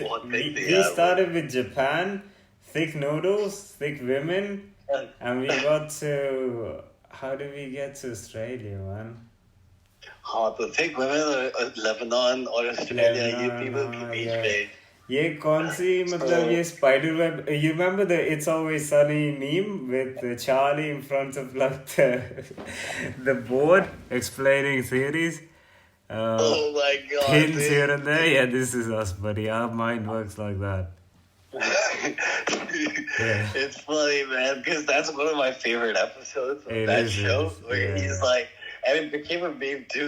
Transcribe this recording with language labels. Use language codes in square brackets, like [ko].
[en] We started with Japan, thick noodles, thick women, and we got to. How did we get to Australia, man? The thick women Lebanon or Australia, you people [hi] के बीच में. ये कौन सी मतलब ये spider web? [en] You remember the It's Always Sunny meme with Charlie in front of like the board explaining theories? Oh my god! Pins here and there. Yeah, this is us, buddy. Our mind works like that. It's funny, man, because that's one of my favorite episodes of that show where he's like, and it became a meme too.